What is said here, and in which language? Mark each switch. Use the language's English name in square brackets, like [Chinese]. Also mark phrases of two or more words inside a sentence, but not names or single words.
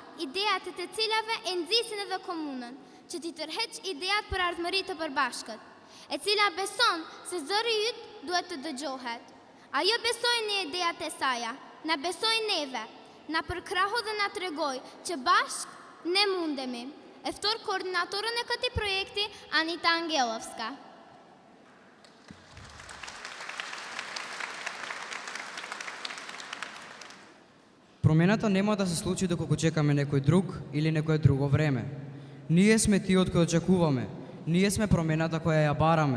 [Albanian] ideat të cilave e nxisin edhe komunën, që t'i tërheq ideat për ardhmëri të përbashkët, e cila beson se zëri yt duhet të dëgjohet. Ajo besoi në ideat e saja, na besoi neve, na përkrahu dhe na tregoi që bashk ne mundemi. E ftor koordinatorën e këtij projekti, Anita Angelovska. [Macedonian] Промената нема да се случи доколку чекаме некој друг или некое друго време. Ние сме тиот кој очекуваме. Ние сме промената која ја бараме.